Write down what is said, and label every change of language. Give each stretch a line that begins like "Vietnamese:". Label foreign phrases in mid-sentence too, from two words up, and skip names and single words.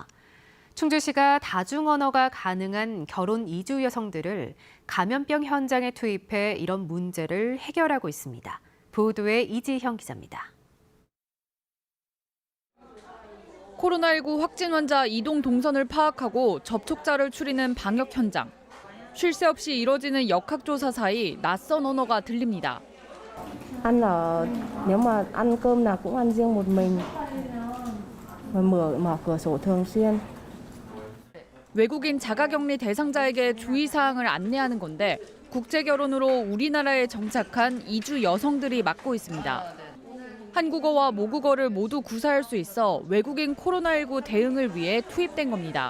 Korean: 충주시가 다중언어가 가능한 결혼 이주 여성들을 감염병 현장에 투입해 이런 문제를 해결하고 있습니다. 보도에 이지형 기자입니다. 코로나19 확진 환자 이동 동선을 파악하고 접촉자를 추리는 방역 현장. 쉴 새 없이 이뤄지는 역학조사 사이 낯선 언어가 들립니다.
Vietnamese: Ăn ở nếu mà ăn cơm nào cũng ăn riêng một mình. mở cửa sổ thường xuyên.
Korean: 외국인 자가격리 대상자에게 주의사항을 안내하는 건데 국제 결혼으로 우리나라에 정착한 이주 여성들이 맡고 있습니다. 한국어와 모국어를 모두 구사할 수 있어 외국인 코로나19 대응을 위해 투입된 겁니다.